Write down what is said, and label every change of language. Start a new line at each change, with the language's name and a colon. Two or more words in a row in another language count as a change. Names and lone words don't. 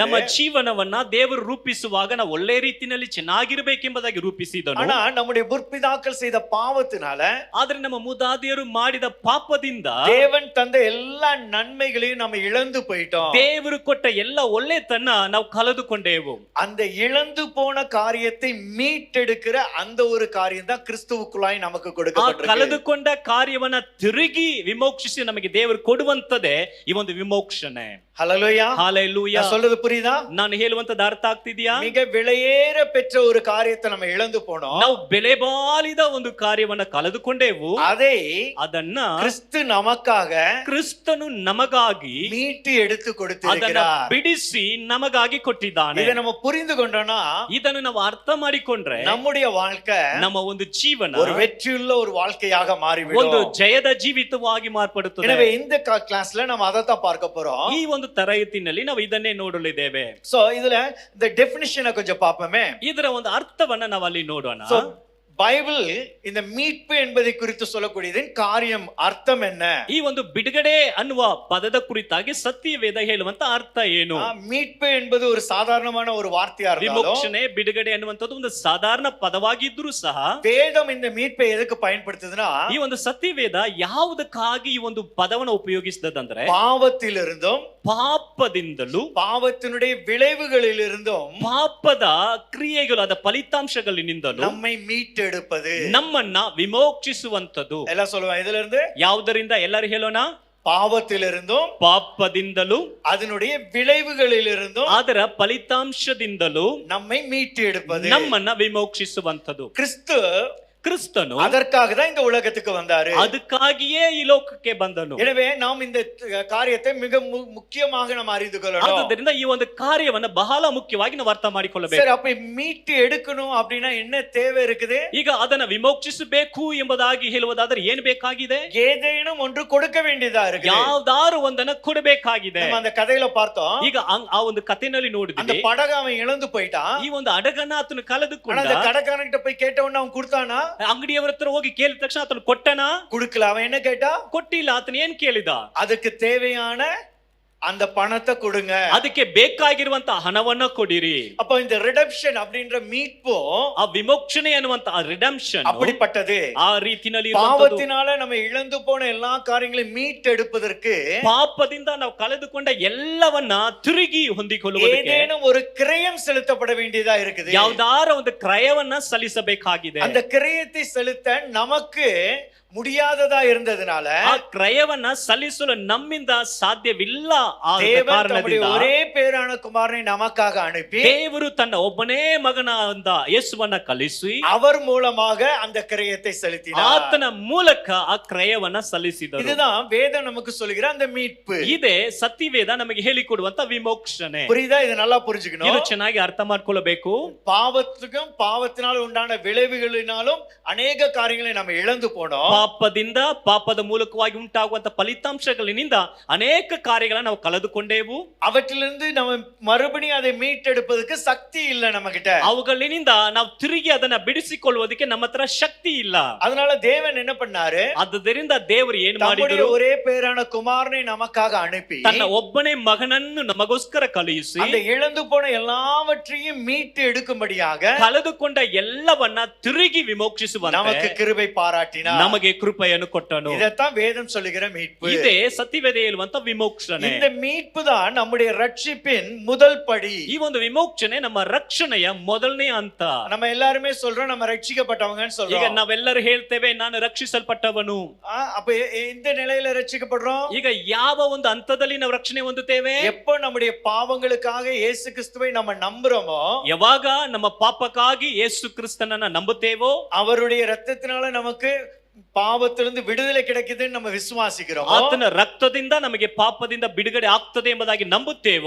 Kannada: ನಮ್ಮ ಜೀವನವನ್ನ ದೇವರು ರೂಪಿಸುವಾಗ ನಾವು ಒಳ್ಳೆ ರೀತಿಯಲ್ಲಿ ಚೆನ್ನಾಗಿರಬೇಕೆಂಬುದಾಗಿ ರೂಪಿಸಿದನು.
Tamil: ஆனா நம்முடைய முற்பிதாக்கள் செய்த பாவத்தினால,
Kannada: ಆದ್ರೆ ನಮ್ಮ ಮುದಾದಿಯರು ಮಾಡಿದ ಪಾಪದಿಂದ
Tamil: தேவன் தந்த எல்லா நன்மைகளையும் நம்ம இழந்து போயிட்டோம்.
Kannada: ದೇವರು ಕೊಟ್ಟ ಎಲ್ಲ ಒಳ್ಳೆತನ ನಾವು ಕಳೆದುಕೊಂಡೆವು.
Tamil: அந்த இழந்து போன காரியத்தை மீட்டெடுக்கிற அந்த ஒரு காரியம் தான் கிறிஸ்துவுக்குள்ளாய் நமக்கு
Kannada: ಆ
Tamil: கொடுக்கப்பட்டிருக்கு.
Kannada: ಕಳೆದುಕೊಂಡ ಕಾರ್ಯವನ್ನ ತಿರುಗಿ ವಿಮೋಕ್ಷಿಸಿ ನಮಗೆ ದೇವರು ಕೊಡುವಂತದೇ ಈ ಒಂದು ವಿಮೋಕ್ಷಣೆ.
Tamil: ஹல்லேலூயா.
Kannada: ಹಾಲೆಲೂಯಾ.
Tamil: நான் சொல்றது புரியுதா?
Kannada: ನಾನು ಹೇಳುವಂತದ್ದು ಅರ್ಥ ಆಗ್ತಿದ್ಯಾ?
Tamil: மிக விலையேற பெற்ற ஒரு காரியத்தை நம்ம இழந்து போனோம்.
Kannada: ನಾವು ಬೆಲೆ ಬಾಳಿದ ಒಂದು ಕಾರ್ಯವನ್ನ ಕಳೆದುಕೊಂಡೆವು.
Tamil: அதை
Kannada: ಅದನ್ನ
Tamil: கிறிஸ்து நமக்காக
Kannada: ಕ್ರಿಸ್ತನು ನಮಗಾಗಿ
Tamil: மீட்டு எடுத்து
Kannada: ಅದನ್ನ
Tamil: கொடுத்திருக்கிறார்.
Kannada: ಬಿಡಿಸಿ ನಮಗಾಗಿ ಕೊಟ್ಟಿದ್ದಾನೆ.
Tamil: இதை நம்ம புரிந்து கொண்டோம்னா
Kannada: ಇದನ್ನು ನಾವು ಅರ್ಥ ಮಾಡಿಕೊಂಡ್ರೆ
Tamil: நம்முடைய வாழ்க்கை
Kannada: ನಮ್ಮ ಒಂದು ಜೀವನ
Tamil: ஒரு வெற்றியுள்ள ஒரு வாழ்க்கையாக
Kannada: ಒಂದು
Tamil: மாறிவிடும்.
Kannada: ಜಯದ ಜೀವಿತವಾಗಿ ಮಾರ್ಪಡುತ್ತದೆ.
Tamil: எனவே இந்த கிளாஸ்ல நம்ம அதை தான் பார்க்க போறோம்.
Kannada: ಈ ಒಂದು ತರಗತಿನಲ್ಲಿ ನಾವು ಇದನ್ನೇ ನೋಡಲಿದ್ದೇವೆ.
Tamil: சோ இதுல இந்த டெஃபினிஷனை கொஞ்சம் பார்ப்போமே.
Kannada: ಇದರ ಒಂದು ಅರ್ಥವನ್ನ ನಾವು ಅಲ್ಲಿ ನೋಡೋಣ.
Tamil: சோ பைபிள் இந்த மீட்பு என்பதை குறித்து சொல்லக்கூடியதின் காரியம் அர்த்தம் என்ன?
Kannada: ಈ ಒಂದು ಬಿಡುಗಡೆ ಅನ್ನುವ ಪದದ ಕುರಿತಾಗಿ ಸತ್ಯವೇದ ಹೇಳುವಂತ ಅರ್ಥ ಏನು?
Tamil: மீட்பு என்பது ஒரு சாதாரணமான ஒரு வார்த்தையா இருந்தாலும்
Kannada: ವಿಮೋಕ್ಷಣೆ ಬಿಡುಗಡೆ ಅನ್ನುವಂಥದ್ದು ಒಂದು ಸಾಧಾರಣ ಪದವಾಗಿದ್ರೂ ಸಹ
Tamil: வேதம் இந்த மீட்பை எதுக்கு பயன்படுத்துதுன்னா,
Kannada: ಈ ಒಂದು ಸತ್ಯವೇದ ಯಾವುದಕ್ಕಾಗಿ ಈ ಒಂದು ಪದವನ್ನು ಉಪಯೋಗಿಸಿದಂದ್ರೆ
Tamil: பாவத்திலிருந்தும்
Kannada: ಪಾಪದಿಂದಲೂ
Tamil: பாவத்தினுடைய விளைவுகளிலிருந்தும்
Kannada: ಪಾಪದ ಕ್ರಿಯೆಗಳು ಅದ ಫಲಿತಾಂಶಗಳಿನಿಂದಲೂ
Tamil: நம்மை மீட்டெடுப்பது.
Kannada: ನಮ್ಮನ್ನ ವಿಮೋಕ್ಷಿಸುವಂತದ್ದು.
Tamil: எல்லாம் சொல்லுவாங்க இதுல இருந்து.
Kannada: ಯಾವುದರಿಂದ ಎಲ್ಲರೂ ಹೇಳೋಣ?
Tamil: பாவத்திலிருந்தும்
Kannada: ಪಾಪದಿಂದಲೂ
Tamil: அதனுடைய விளைவுகளிலிருந்தும்
Kannada: ಅದರ ಫಲಿತಾಂಶದಿಂದಲೂ
Tamil: நம்மை மீட்டு எடுப்பது.
Kannada: ನಮ್ಮನ್ನ ವಿಮೋಕ್ಷಿಸುವಂತದ್ದು. ಕ್ರಿಸ್ತನು
Tamil: அதற்காக தான் இந்த உலகத்துக்கு வந்தாரு.
Kannada: ಅದಕ್ಕಾಗಿಯೇ ಈ ಲೋಕಕ್ಕೆ ಬಂದನು.
Tamil: எனவே நாம் இந்த காரியத்தை மிக முக்கியமாக நாம் அறிந்து கொள்ளணும்.
Kannada: ಆದ್ದರಿಂದ ಈ ಒಂದು ಕಾರ್ಯವನ್ನ ಬಹಳ ಮುಖ್ಯವಾಗಿ ನಾವು ಅರ್ಥ ಮಾಡಿಕೊಳ್ಳಬೇಕು.
Tamil: சரி, அப்ப மீட்டு எடுக்கணும் அப்படினா என்ன தேவை இருக்குது?
Kannada: ಈಗ ಅದನ್ನ ವಿಮೋಕ್ಷಿಸಬೇಕು ಎಂಬುದಾಗಿ ಹೇಳುವುದಾದರೆ ಏನು ಬೇಕಾಗಿದೆ?
Tamil: ஏதேனும் ஒன்று கொடுக்க வேண்டியதா இருக்கு.
Kannada: ಯಾವ್ದಾರು ಒಂದನ್ನ ಕೊಡಬೇಕಾಗಿದೆ.
Tamil: நம்ம அந்த கதையில பார்த்தோம்.
Kannada: ಈಗ ಆ ಒಂದು ಕಥೆನಲ್ಲಿ
Tamil: அந்த
Kannada: ನೋಡಿದ್ವಿ.
Tamil: படகு அவன் இழந்து போயிட்டான்.
Kannada: ಈ ಒಂದು ಹಡಗನ್ನ ಆತನು ಕಳೆದುಕೊಂಡ.
Tamil: அந்த கடைக்காரன்கிட்ட போய் கேட்ட உடனே அவன் கொடுத்தானா?
Kannada: ಅಂಗಡಿಯವರ ಹತ್ರ ಹೋಗಿ ಕೇಳಿದ ತಕ್ಷಣ ಆತನು ಕೊಟ್ಟನ?
Tamil: கொடுக்கல. அவன் என்ன கேட்டா?
Kannada: ಕೊಟ್ಟಿಲ್ಲ. ಆತನು ಏನ್ ಕೇಳಿದ?
Tamil: அதுக்கு தேவையான அந்த பணத்தை கொடுங்க,
Kannada: ಅದಕ್ಕೆ ಬೇಕಾಗಿರುವಂತ ಹಣವನ್ನ ಕೊಡಿರಿ.
Tamil: அப்ப இந்த ரிடெம்ப்ஷன் அப்படின்ற மீட்பு,
Kannada: ಆ ವಿಮೋಕ್ಷಣೆ ಅನ್ನುವಂತ ರಿಡೆಂಪ್ಷನ್
Tamil: அப்படிப்பட்டது.
Kannada: ಆ ರೀತಿನಲ್ಲಿ
Tamil: பாவத்தினால நம்ம இழந்து போன எல்லா காரியங்களையும் மீட்டெடுப்பதற்கு,
Kannada: ಪಾಪದಿಂದ ನಾವು ಕಳೆದುಕೊಂಡ ಎಲ್ಲವನ್ನ ತಿರುಗಿ ಹೊಂದಿಕೊಳ್ಳುವುದಕ್ಕೆ
Tamil: ஏதேனும் ஒரு கிரயம் செலுத்தப்பட வேண்டியதா இருக்குது.
Kannada: ಯಾವ್ದಾರ ಒಂದು ಕ್ರಯವನ್ನ ಸಲ್ಲಿಸಬೇಕಾಗಿದೆ.
Tamil: அந்த கிரயத்தை செலுத்த நமக்கு முடியாததா இருந்ததுனால
Kannada: ಆ ಕ್ರಯವನ್ನ ಸಲ್ಲಿಸಲು ನಮ್ಮಿಂದ ಸಾಧ್ಯವಿಲ್ಲ. ಆ
Tamil: தேவன்
Kannada: ಕಾರಣದಿಂದ
Tamil: தம்முடைய ஒரே பேரான குமாரனை நமக்காக அனுப்பி
Kannada: ದೇವರು ತನ್ನ ಒಬ್ಬನೇ ಮಗನಾದ ಯೇಸುವನ್ನ ಕಳಿಸಿ
Tamil: அவர் மூலமாக அந்த கிரயத்தை செலுத்தினார்.
Kannada: ಆತನ ಮೂಲಕ ಆ ಕ್ರಯವನ್ನ ಸಲ್ಲಿಸಿದರು.
Tamil: இதுதான் வேதம் நமக்கு சொல்லுகிற அந்த மீட்பு.
Kannada: ಇದೇ ಸತ್ಯವೇದ ನಮಗೆ ಹೇಳಿಕೊಡುವಂತ ವಿಮೋಕ್ಷಣೆ.
Tamil: புரியுதா? இதை நல்லா
Kannada: ಇದು
Tamil: புரிஞ்சுக்கணும்.
Kannada: ಚೆನ್ನಾಗಿ ಅರ್ಥ ಮಾಡ್ಕೊಳ್ಳಬೇಕು.
Tamil: பாவத்துக்கும் பாவத்தினால் உண்டான விளைவுகளினாலும் அநேக காரியங்களை நம்ம இழந்து போனோம்.
Kannada: ಪಾಪದಿಂದ ಪಾಪದ ಮೂಲಕವಾಗಿ ಉಂಟಾಗುವಂತ ಫಲಿತಾಂಶಗಳಿಂದ ಅನೇಕ ಕಾರ್ಯಗಳನ್ನ ನಾವು ಕಳೆದುಕೊಂಡೆವು.
Tamil: அவற்றிலிருந்து நம்ம மறுபடியும் அதை மீட்டெடுப்பதற்கு சக்தி இல்ல நம்ம கிட்ட.
Kannada: ಅವುಗಳಿಂದ ನಾವು ತಿರುಗಿ ಅದನ್ನ ಬಿಡಿಸಿಕೊಳ್ಳುವುದಕ್ಕೆ ನಮ್ಮ ಹತ್ರ ಶಕ್ತಿ ಇಲ್ಲ.
Tamil: அதனால தேவன் என்ன பண்ணாரு?
Kannada: ಆದ್ದರಿಂದ ದೇವರು ಏನು
Tamil: தம்முடைய
Kannada: ಮಾಡಿದರು?
Tamil: ஒரே பேரான குமாரனை நமக்காக அனுப்பி
Kannada: ತನ್ನ ಒಬ್ಬನೇ ಮಗನನ್ನು ನಮಗೋಸ್ಕರ ಕಳುಹಿಸಿ
Tamil: அந்த இழந்து போன எல்லாவற்றையும் மீட்டு எடுக்கும்படியாக
Kannada: ಕಳೆದುಕೊಂಡ ಎಲ್ಲವನ್ನ ತಿರುಗಿ ವಿಮೋಕ್ಷಿಸುವಂತೆ
Tamil: நமக்கு கிருபை பாராட்டினார்.
Kannada: ನಮಗೆ ಕೃಪೆಯನ್ನು ಕೊಟ್ಟನು.
Tamil: இதைத்தான் வேதம் சொல்லுகிற மீட்பு.
Kannada: ಇದೇ ಸತ್ಯವೇದ ಹೇಳುವಂತ ವಿಮೋಕ್ಷಣೆ.
Tamil: இந்த மீட்பு தான் நம்முடைய ரட்சிப்பின் முதல் படி.
Kannada: ಈ ಒಂದು ವಿಮೋಕ್ಷಣೆ ನಮ್ಮ ರಕ್ಷಣೆಯ ಮೊದಲನೇ ಹಂತ.
Tamil: நம்ம எல்லாருமே சொல்றோம் நம்ம ரட்சிக்கப்பட்டவங்கன்னு
Kannada: ಈಗ
Tamil: சொல்றோம்.
Kannada: ನಾವೆಲ್ಲರೂ ಹೇಳ್ತೇವೆ ನಾನು ರಕ್ಷಿಸಲ್ಪಟ್ಟವನು.
Tamil: அப்ப இந்த நிலையில ரட்சிக்கப்படுறோம்.
Kannada: ಈಗ ಯಾವ ಒಂದು ಹಂತದಲ್ಲಿ ನಾವು ರಕ್ಷಣೆ ಹೊಂದುತ್ತೇವೆ?
Tamil: எப்போ நம்முடைய பாவங்களுக்காக இயேசு கிறிஸ்துவை நம்ம நம்புறோமோ,
Kannada: ಯಾವಾಗ ನಮ್ಮ ಪಾಪಕ್ಕಾಗಿ ಯೇಸು ಕ್ರಿಸ್ತನನ್ನ ನಂಬುತ್ತೇವೋ,
Tamil: அவருடைய ரத்தத்தினால நமக்கு ಪಾಪத்திலிருந்து விடுதலை கிடைக்குதுன்னு நம்ம விசுவாசிக்கிறோம்.
Kannada: ಆತನ ರಕ್ತದಿಂದ ನಮಗೆ ಪಾಪದಿಂದ ಬಿಡುಗಡೆ ಆಗ್ತದೆ ಎಂಬುದಾಗಿ ನಂಬುತ್ತೇವೋ